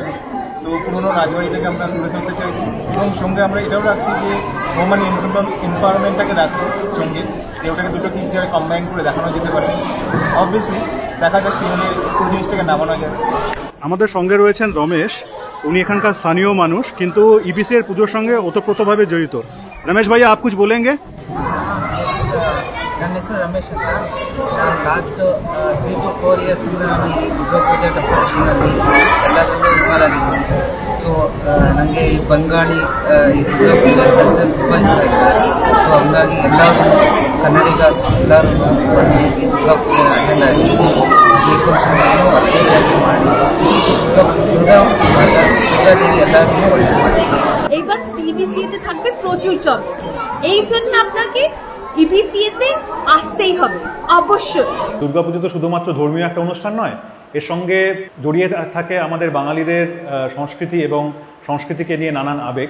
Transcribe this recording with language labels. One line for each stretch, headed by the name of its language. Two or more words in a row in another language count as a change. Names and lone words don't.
Bangla: তো পুরোনো রাজবাড়িটাকে আমরা তুলে ধরতে চাইছি, এবং সঙ্গে আমরা এটাও রাখছি যে ওমান এনভায়রনমেন্টটাকে রাখছি সঙ্গে, যে ওটাকে দুটোকে কীভাবে কম্বাইন করে দেখানো যেতে পারে। অবভিয়াসলি দেখা যাক কীভাবে পুরো জিনিসটাকে নামানো যায়। আমাদের সঙ্গে রয়েছেন রমেশ, উনি এখানকার স্থানীয় মানুষ, কিন্তু ইবিসি এর পুজোর সঙ্গে ওতপ্রোতভাবে জড়িত। রমেশ ভাইয়া,
Hindi: आप कुछ बोलेंगे?
Kannada: ನನ್ನ ಹೆಸರು ರಮೇಶ್ ಅಂತ. ನಾನು
English: last 3 to 4
Kannada: ಇಯರ್ಸಿಂದ ನಾನು ಈ ದುರ್ಗಾ ಪೂಜೆ ಡೆಕೋರೇಷನಲ್ಲಿ ಎಲ್ಲದರಲ್ಲೂ ಇನ್ವಾಲ್ವ್ ಆಗಿದ್ದೀನಿ. ಸೊ ನನಗೆ ಈ ಬಂಗಾಳಿ ಈ ದುರ್ಗಾ ಪೂಜೆ ಕಲ್ಚರ್ ತುಂಬ ಇಷ್ಟ ಆಗಿದೆ. ಸೊ ಹಂಗಾಗಿ ಎಲ್ಲರೂ ಕನ್ನಡಿಗಸ್ ಎಲ್ಲರೂ ಬಂದು ಈ ದುರ್ಗಾ ಪೂಜೆ ಅಟೆಂಡ್ ಆಗಿ ಈ ಫಂಕ್ಷನನ್ನು ಅತ್ಯಂತಾಗಿ ಮಾಡಿ ದುರ್ಗಾದೇವಿ ಎಲ್ಲರಿಗೂ ಒಳ್ಳೆಯದು ಮಾಡಿ।
Bangla: এইবার সিবিসিএতে থাকবে প্রচুর চল, এই জন্য আপনাকে ইবিসিএতে আসতেই হবে অবশ্যই। দুর্গাপুজো তো শুধুমাত্র ধর্মীয় একটা অনুষ্ঠান নয়, এর সঙ্গে জড়িয়ে থাকে আমাদের বাঙালিদের সংস্কৃতি এবং সংস্কৃতিকে নিয়ে নানান আবেগ।